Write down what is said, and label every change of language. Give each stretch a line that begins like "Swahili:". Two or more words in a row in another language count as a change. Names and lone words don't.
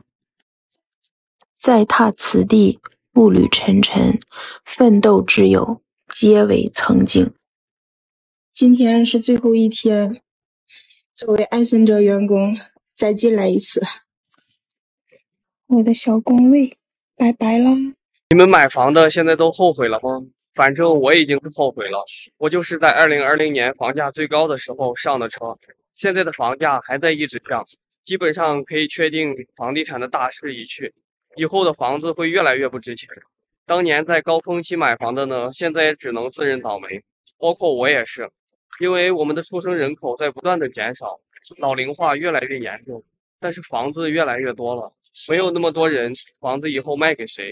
Chinese: 再踏此地，步履沉沉，奮鬥之友皆為曾經。今天是最後一天，作為艾森哲員工，再進來一次。我的小工位，拜拜啦！你們買房的現在都後悔了嗎？反正我已經是後悔了，我就是在2020年房價最高的時候上的車，現在的房價還在一直降，基本上可以確定房地產的大勢已去，以後的房子會越來越不值錢。當年在高峰期買房的呢，現在也只能自認倒霉，包括我也是，因為我們的出生人口在不斷的減少，老齡化越來越嚴重，但是房子越來越多了，沒有那麼多人，房子以後賣給誰？